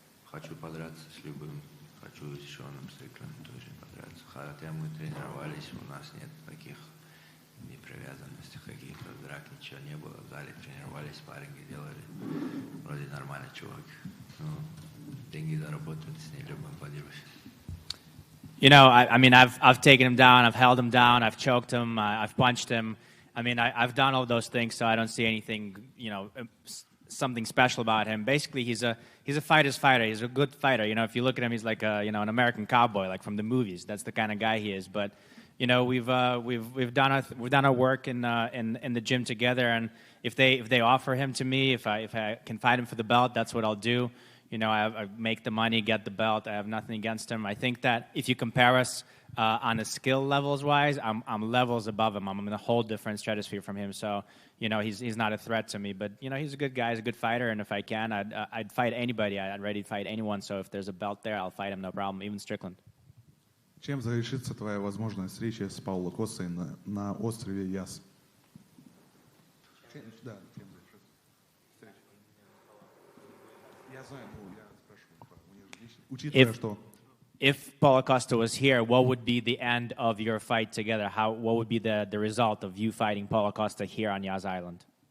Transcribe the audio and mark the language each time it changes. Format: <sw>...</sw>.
<ru>Хочу подраться с любым. Хочу с Шоном Стриклендом тоже подраться. Хотя мы тренировались, у нас нет таких непривязанностей, каких-то драк, ничего не было. В зале тренировались, спарринги делали. Вроде нормальный чувак. Ну, деньги заработают, с ней любым подерусь.</ru> <en>You know, I mean, I've taken him down, I've held him down, I've choked him, I've punched him. I mean, I've done all those things, so I don't see anything, you know, something special about him. Basically, he's a fighter's fighter. He's a good fighter. You know, if you look at him, he's like a, you know, an American cowboy, like from the movies. That's the kind of guy he is. But, you know, we've done our work in the gym together. And if they offer him to me, if I can fight him for the belt, that's what I'll do. You know, I make the money, get the belt. I have nothing against him. I think that if you compare us on a skill levels wise, I'm levels above him. I'm in a whole different stratosphere from him. So, you know, he's not a threat to me. But, you know, he's a good guy. He's a good fighter. And if I can, I'd fight anybody. I'd ready to fight anyone. So if there's a belt there, I'll fight him, no problem, even Strickland.</en> <ru>Чем завершится твоя возможная встреча с Пауло Костой на острове Яс? Да, чем завершится встреча? Я знаю, ну, я спрашиваю, учитывая, что...</ru> <en>If Paulo Costa was here, what would be the end of your fight together? What would be the result of you fighting Paulo Costa here on Yas Island?</en>